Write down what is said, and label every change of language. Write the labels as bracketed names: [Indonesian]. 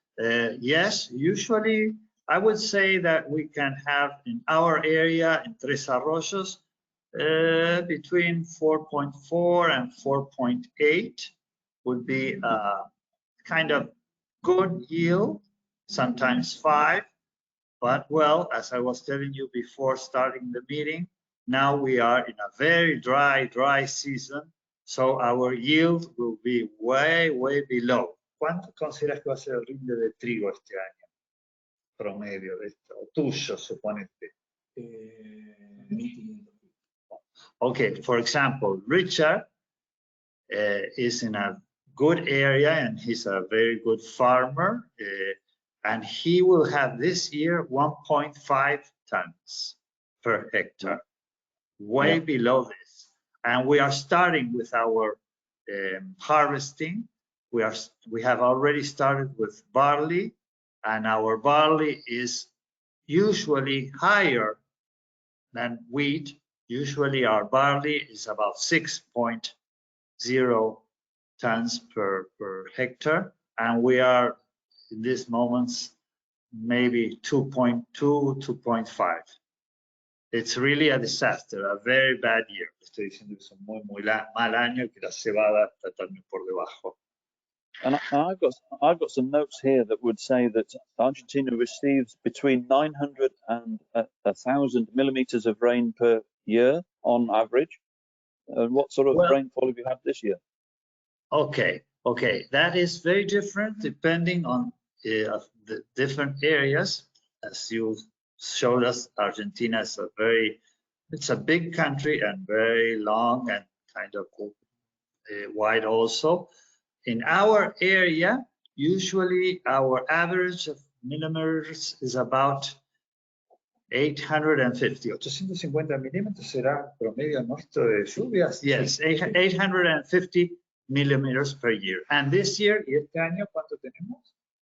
[English] Yes, usually I would say that we can have in our area in Tres Arroyos between 4.4 and 4.8 would be a kind of good yield, sometimes 5. But well, as I was telling you before starting the meeting, now we are in a very dry season, so our yield will be way below. [Spanish] ¿Cuánto consideras que va a ser el rinde de trigo este año? Promedio de esto, tuyo, suponete. [English] Okay, for example, Richard is in a good area and he's a very good farmer, and he will have this year 1.5 tons per hectare, way below this. And we are starting with our harvesting. We have already started with barley, and our barley is usually higher than wheat. Usually our barley is about 6.0 tons per hectare, and we are in these moments maybe 2.2, 2.5. It's really a disaster, a very bad year. [Spanish] Estoy diciendo que es un muy mal año, que la cebada está también por debajo. [English] And I've got some notes here that would say that Argentina receives between 900 and 1,000 millimeters of rain per year on average. And what sort of rainfall have you had this year? Okay, that is very different depending on the different areas. As you showed us, Argentina is it's a big country and very long and kind of wide also. In our area, usually our average of millimeters is about 850. [Spanish] 850 milímetros será promedio nuestro de lluvias. [English] Yes, 850 millimeters per year. And this year, [Spanish] ¿y este año cuánto tenemos?